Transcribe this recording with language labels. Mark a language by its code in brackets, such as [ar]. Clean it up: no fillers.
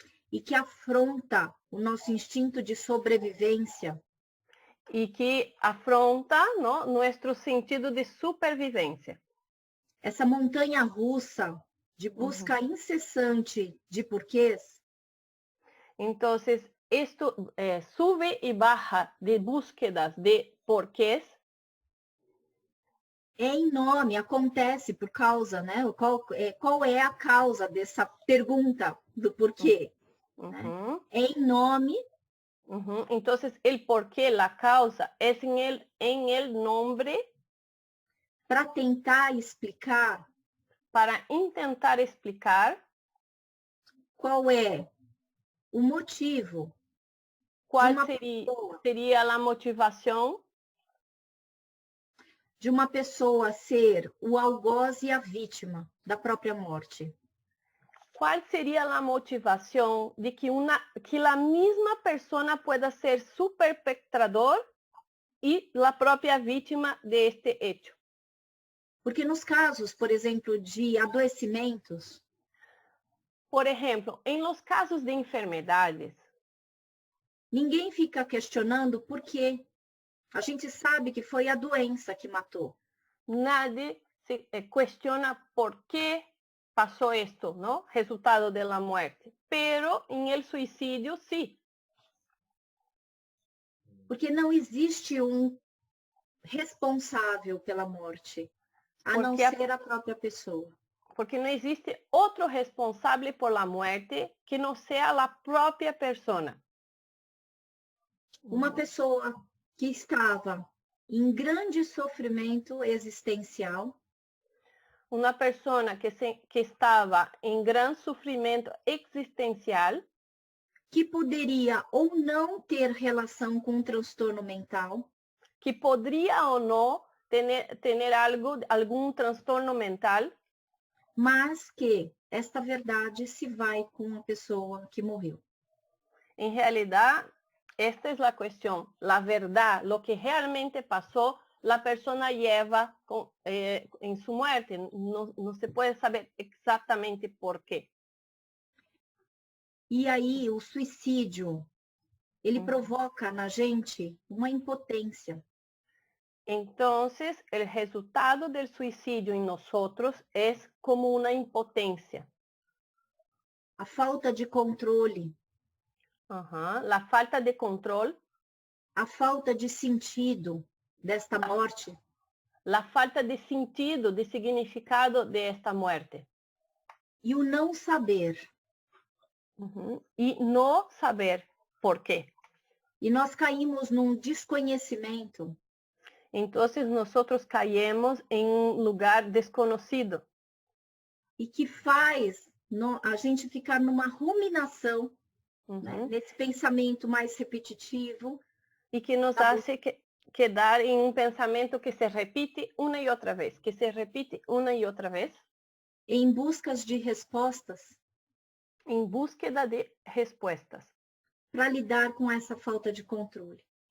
[pt] e que afronta o nosso instinto de sobrevivência, [es] y que afronta, ¿no?, nuestro sentido de supervivencia. [pt] essa montanha russa de busca incessante de porquês, [es] Entonces, esto sube y baja de búsquedas de porqués [pt] é enorme, acontece por causa, né? Qual é a causa dessa pergunta do porquê? Ujú, É enorme ujú. [es] Entonces, el porqué, la causa, es en el nombre [pt] para tentar explicar [es] para intentar explicar [pt] qual é o motivo [es] cuál [pt] uma [es] sería la motivación [pt] de uma pessoa ser o algoz e a vítima da própria morte. [es] ¿Cuál sería la motivación de que la misma persona pueda ser su perpetrador y la propia víctima de este hecho? [pt] Porque nos casos, por exemplo, de adoecimentos, [es] Por ejemplo, en los casos de enfermedades, [pt] ninguém fica questionando por quê. A gente sabe que foi a doença que matou. [es] nadie se cuestiona por qué pasó esto, ¿no? Resultado de la muerte. Pero en el suicidio, sí. [pt] Porque não existe um responsável pela morte, a não ser a própria pessoa. [es] Porque no existe otro responsable por la muerte que no sea la propia persona. [pt] Uma pessoa que estava em grande sofrimento existencial, [es] Una persona que estaba en gran sufrimiento existencial, [pt] que poderia ou não ter relação com um transtorno mental, [es] que podría o no tener algún trastorno mental, [pt] mas que esta verdade se vai com a pessoa que morreu. [es] en realidad, esta es la cuestión. La verdad, lo que realmente pasó, la persona lleva en su muerte. No se puede saber exactamente por qué. [pt] E aí o suicídio, ele provoca na gente uma impotência. [es] Entonces, el resultado del suicidio en nosotros es como una impotencia. [pt] A falta de controle, [es] La falta de control, [pt] a falta de sentido desta morte, [es] la falta de sentido, de significado de esta muerte. [pt] e o não saber. [es] Y no saber por qué. [pt] E nós caímos num desconhecimento [es] Entonces nosotros caemos en un lugar desconocido [pt] e que faz a gente ficar numa ruminação, né? Nesse pensamento mais repetitivo. [es] y que nos hace quedar en un pensamiento que se repite una y otra vez, que se repite una y otra vez. [pt] Em buscas de respostas. [es] En búsqueda de respuestas. [pt] Para lidar com essa falta de controle.